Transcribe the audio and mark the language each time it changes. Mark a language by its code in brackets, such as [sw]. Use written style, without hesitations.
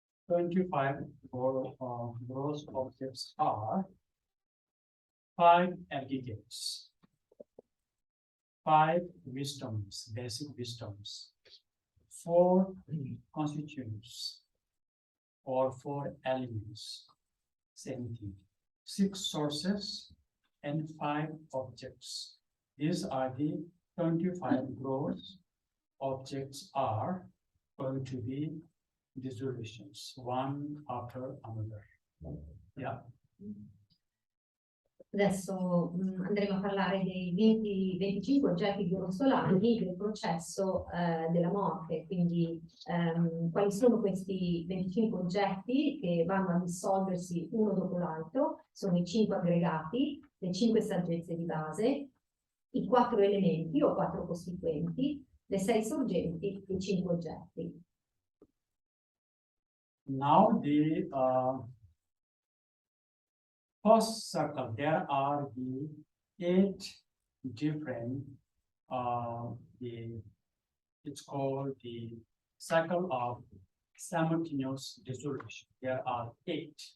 [en] 25 gross objects are 5 aggregates, 5 wisdoms, basic wisdoms, 4 constituents or 4 elements, same thing, 6 sources and 5 objects. These are the 25 gross objects are going to be dissolutions, one after another. Yeah. [it] Adesso andremo a parlare dei 25 oggetti grossolani del processo della morte, quindi quali sono questi 25 oggetti che vanno a dissolversi uno dopo l'altro, sono i 5 aggregati, le 5 saggezze di base, i 4 elementi o 4 costituenti, le 6 sorgenti e i 5 oggetti. [en] Now the first circle, there are the 8 different, it's called the cycle of simultaneous dissolution. There are 8.